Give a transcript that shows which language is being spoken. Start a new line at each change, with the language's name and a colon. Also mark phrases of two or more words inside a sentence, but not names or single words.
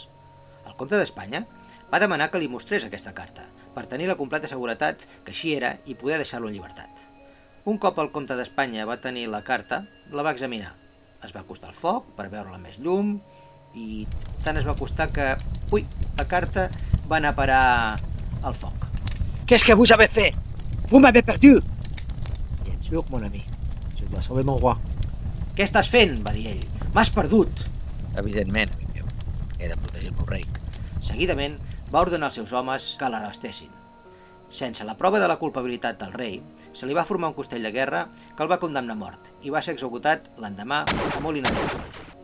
Catalan: El comte d'Espanya va demanar que li mostrés aquesta carta per tenir la completa seguretat que així era i poder deixar-lo en llibertat. Un cop el comte d'Espanya va tenir la carta, la va examinar. Es va acostar al foc per veure-la més llum i tant es va acostar que, la carta va anar a parar al foc.
French: Qu'est-ce que vous avez fait? Vous m'avez perdu! Bien sûr, mon ami. Je dois sauver mon roi.
Catalan: Què estàs fent? Va dir ell. M'has perdut! Evidentment, amic meu. He de protegir el meu rei. Seguidament va ordenar als seus homes que l'arrestessin. Sense la prova de la culpabilitat del rei, se li va formar un costell de guerra que el va condemnar a mort i va ser executat l'endemà a Molina d'Aragón.